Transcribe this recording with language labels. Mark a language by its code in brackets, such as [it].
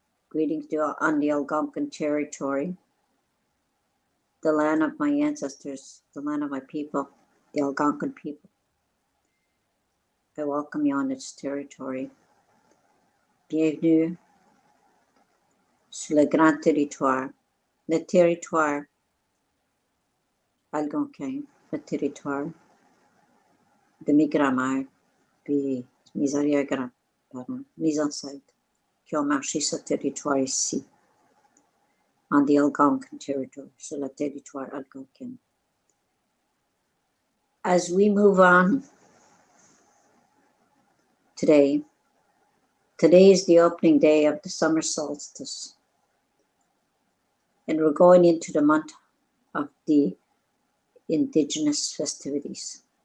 [en] Greetings to all on the Algonquin territory, the land of my ancestors, the land of my people, the Algonquin people. I welcome you on its territory. [fr] Bienvenue sur le grand territoire, le territoire algonquin, le territoire de mes grands-mères, puis mes arrière-grands-parents, mes ancêtres qui ont marché ce territoire ici, [en] on the Algonquin territory, [fr] sur le territoire algonquin. [en] As we move on today is the opening day of the summer solstice, and we're going into the month of the Indigenous festivities.